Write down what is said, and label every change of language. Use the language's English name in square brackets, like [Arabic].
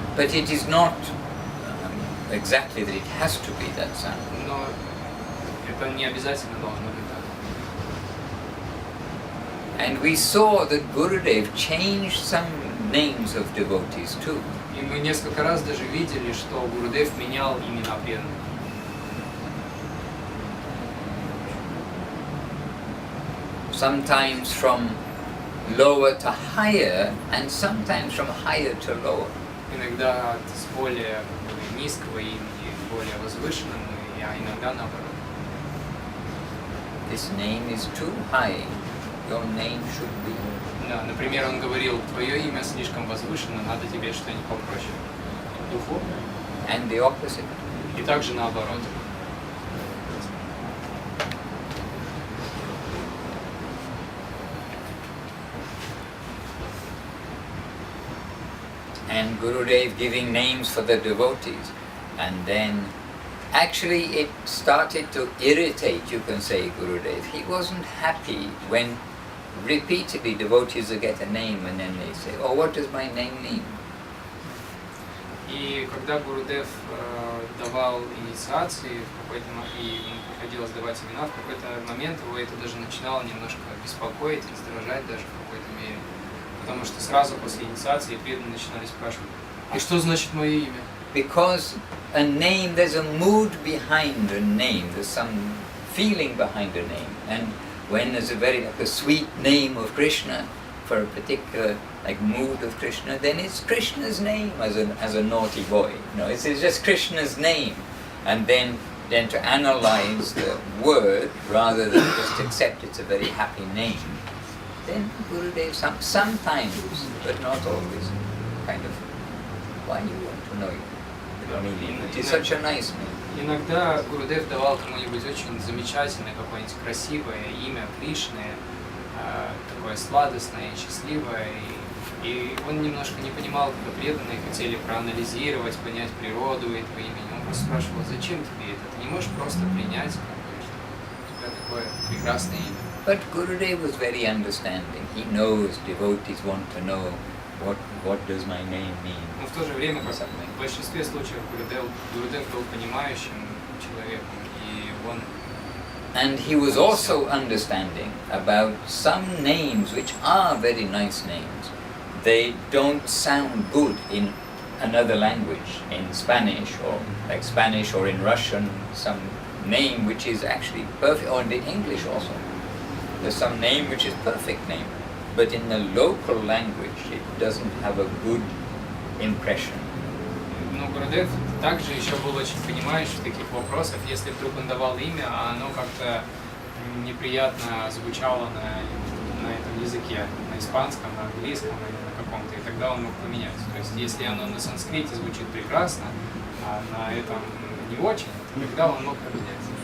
[English] But it is not exactly that it has to be that sound. [Russian] Но это не обязательно должно быть так. [English] And we saw that Gurudev changed some names of devotees too. [Russian] И мы несколько раз даже видели, что Гурудев менял имена преданных. [English] Sometimes from lower to higher, and sometimes from higher to lower. [Russian] Иногда с более низкого имени к более возвышенному, а иногда наоборот. [English] This name is too high. Your name should be. [Russian] Да, например, он говорил, твое имя слишком возвышено, надо тебе что-нибудь попроще. Духовное. [English] And the opposite. [Russian] И также наоборот. [English] and Gurudev giving names for the devotees. And then actually it started to irritate, you can say, Gurudev. He wasn't happy when repeatedly devotees would get a name and then they say, oh, what does my name mean? [Russian] И когда Гурудев давал инициации, и ему приходилось давать имена, в какой-то момент его это даже начинало немножко беспокоить, раздражать даже в какой-то мере. Потому что сразу после инициации преданные начинали спрашивать, и что значит мое имя? [English] Because a name, there's a mood behind a name, there's some feeling behind a name. And when there's a sweet name of Krishna, for a particular mood of Krishna, then it's Krishna's name as a naughty boy. It's just Krishna's name. And then to analyze the word rather than just accept it's a very happy name. Then Gurudev sometimes, but not always, kind of, why you want to know the meaning? It's such a nice name. [Russian] Иногда Гурудев давал кому-нибудь очень замечательное, какое-нибудь красивое имя Кришны, такое сладостное и счастливое, и он немножко не понимал, когда преданные хотели проанализировать, понять природу этого имени. Он просто спрашивал, зачем тебе это? Ты не можешь просто принять, у тебя такое прекрасное имя. [English] But Gurudev was very understanding. He knows devotees want to know what does my name mean. [Russian] Но в то же время, как в большинстве случаев, Гурудев был понимающим человеком, и он. [English] And he was also understanding about some names which are very nice names. They don't sound good in another language, in Spanish or in Russian, some name which is actually perfect, or in the English also. There's some name which is perfect name, but in the local language it doesn't have a good impression. [Russian] Но Гурудев также еще был очень понимающий в таких вопросах, если вдруг он давал имя, а оно как-то неприятно звучало на этом языке, на испанском, на английском или на каком-то, и тогда он мог поменять. То есть если оно на санскрите звучит прекрасно, а на этом не очень, тогда он мог поменять.